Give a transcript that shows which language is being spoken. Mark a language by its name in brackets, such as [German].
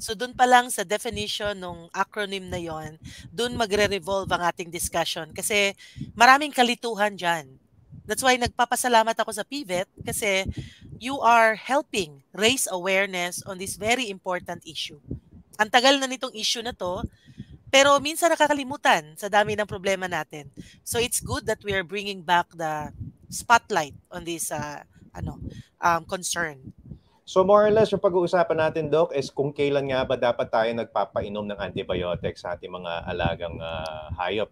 [Filipino] So doon pa lang sa definition ng acronym na yon, doon magre-revolve ang ating discussion kasi maraming kalituhan dyan. [English] That's why [Filipino] nagpapasalamat ako sa PVET kasi [English] you are helping raise awareness on this very important issue. [Filipino] Ang tagal na nitong issue na to, pero minsan nakakalimutan sa dami ng problema natin. [English] So it's good that we are bringing back the spotlight on this concern. [Filipino] So more or less, yung pag-uusapan natin, Doc, is kung kailan nga ba dapat tayo nagpapainom ng antibiotics sa ating mga alagang hayop.